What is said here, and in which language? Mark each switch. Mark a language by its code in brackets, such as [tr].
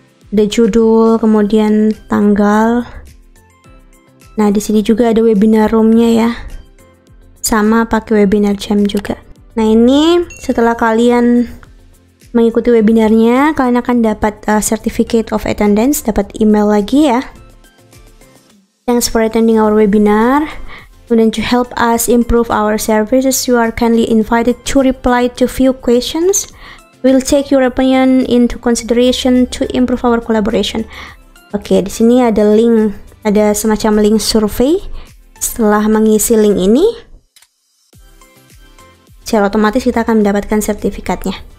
[id] Ada judul, kemudian tanggal. Nah, di sini juga ada webinar roomnya ya. Sama pakai Webinar Jam juga. Nah, ini setelah kalian mengikuti webinarnya, kalian akan dapat [en] certificate of attendance, [id] dapat email lagi ya. [en] Thanks for attending our webinar. [id] Kemudian [en] to help us improve our services, you are kindly invited to reply to few questions. We'll take your opinion into consideration to improve our collaboration. [id] Oke, di sini ada link, ada semacam link survei. Setelah mengisi link ini, secara otomatis kita akan mendapatkan sertifikatnya.